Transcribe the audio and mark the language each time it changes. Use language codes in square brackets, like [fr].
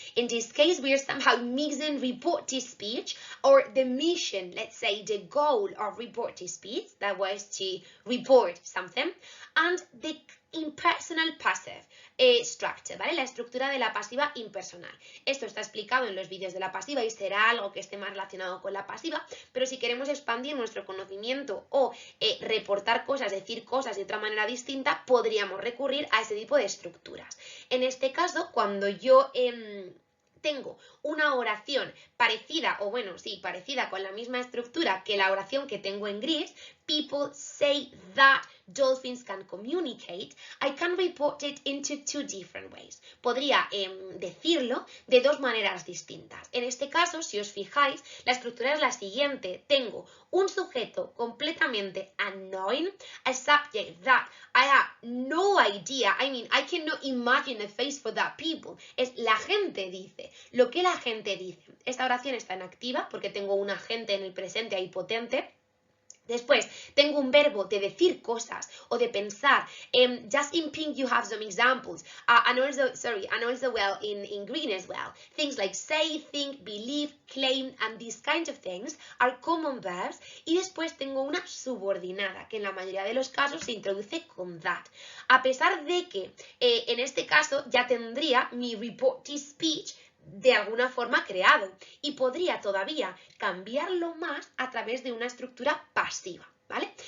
[en] In this case, we are somehow mixing reported speech or the mission, let's say the goal of reported speech, that was to report something, and the impersonal passive structure, [es] ¿vale? La estructura de la pasiva impersonal. Esto está explicado en los vídeos de la pasiva y será algo que esté más relacionado con la pasiva, pero si queremos expandir nuestro conocimiento o reportar cosas, decir cosas de otra manera distinta, podríamos recurrir a ese tipo de estructuras. En este caso, cuando yo tengo una oración parecida, o bueno, sí, parecida con la misma estructura que la oración que tengo en gris, [en] people say that dolphins can communicate, I can report it into two different ways. [es] Podría decirlo de dos maneras distintas. En este caso, si os fijáis, la estructura es la siguiente. Tengo un sujeto completamente [en] unknown, a subject that I have no idea, I cannot imagine a face for that people. [es] Es la gente dice, lo que la gente dice. Esta oración está en activa porque tengo un agente en el presente ahí potente. Después, tengo un verbo de decir cosas o de pensar. [en] Just in pink you have some examples. And also well, in green as well. Things like say, think, believe, claim, and these kinds of things are common verbs. [es] Y después tengo una subordinada, que en la mayoría de los casos se introduce con that. A pesar de que en este caso ya tendría mi reported speech de alguna forma creado y podría todavía cambiarlo más a través de una estructura pasiva, ¿vale?